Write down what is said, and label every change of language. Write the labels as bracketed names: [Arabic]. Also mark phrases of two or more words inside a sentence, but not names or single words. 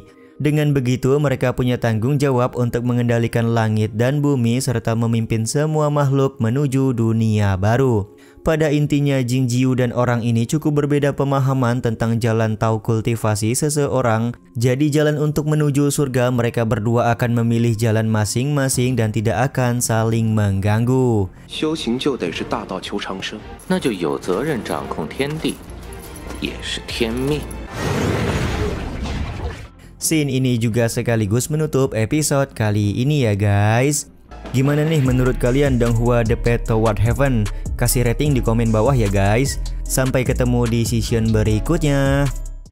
[Indonesian] Dengan begitu, mereka punya tanggung jawab untuk mengendalikan langit dan bumi serta memimpin semua makhluk menuju dunia baru. Pada intinya, Jing Jiu dan orang ini cukup berbeda pemahaman tentang jalan tahu kultivasi seseorang. Jadi jalan untuk menuju surga mereka berdua akan memilih jalan masing-masing dan tidak akan saling mengganggu. [Chinese] 修行就得是大道求长生，那就有责任掌控天地，也是天命。 [Indonesian] Scene ini juga sekaligus menutup episode kali ini ya guys. Gimana nih menurut kalian Donghua The Path Toward Heaven? Kasih rating di komen bawah ya guys. Sampai ketemu di season berikutnya.